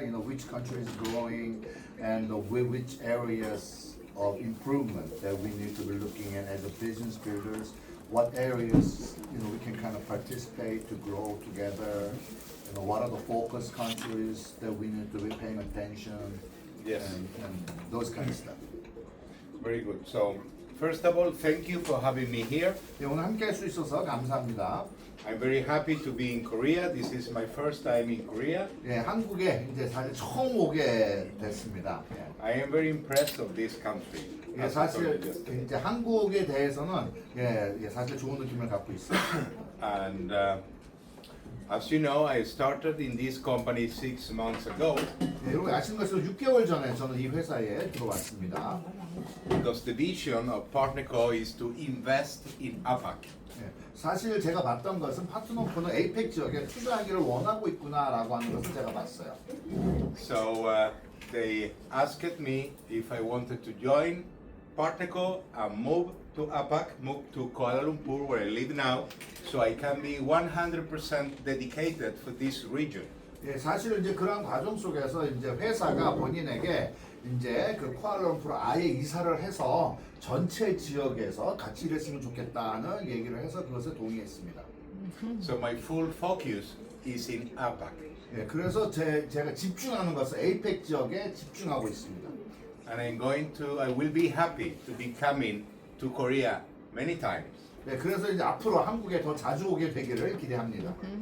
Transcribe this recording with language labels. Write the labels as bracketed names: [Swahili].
[English] You know, which country is growing, and which areas of improvement that we need to be looking at as a business builders. What areas we can kind of participate to grow together. You know, what are the focus countries that we need to be paying attention. Yes. And those kind of stuff. Very good. So, first of all, thank you for having me here. [Korean] 네, 오늘 함께 할 수 있어서 감사합니다. [English] I'm very happy to be in Korea. This is my first time in Korea. [Korean] 예, 한국에 이제 사실 처음 오게 됐습니다. 예. [English] I am very impressed of this country. [Korean] 예, [English] As I [Korean] 사실 [English] told you yesterday. [Korean] 이제 한국에 대해서는 사실 좋은 느낌을 갖고 있어요. [English] And as you know, I started in this company 6 months ago [Korean] 예, 여러분 아시는 것처럼 6개월 전에 저는 이 회사에 들어왔습니다. [English] because the vision of PartnerCo is to invest in APAC. [Korean] 예, 사실 제가 봤던 것은 파트너코는 에이펙 지역에 투자하기를 원하고 있구나라고 하는 것을 제가 봤어요. [English] So they asked me if I wanted to join PartnerCo and move to APAC, move to Kuala Lumpur where I live now, so I can be 100% dedicated for this region. [Korean] 예, 사실 이제 그런 과정 속에서 이제 회사가 본인에게 이제 그 쿠알라룸푸르 아예 이사를 해서 전체 지역에서 같이 일했으면 좋겠다는 얘기를 해서 그것에 동의했습니다. [English] So my full focus is in APAC. [Korean] 예, 그래서 제가 집중하는 것은 에이펙 지역에 집중하고 있습니다. [English] And I will be happy to be coming to Korea many times. [Korean] 네, 그래서 이제 앞으로 한국에 더 자주 오게 되기를 기대합니다.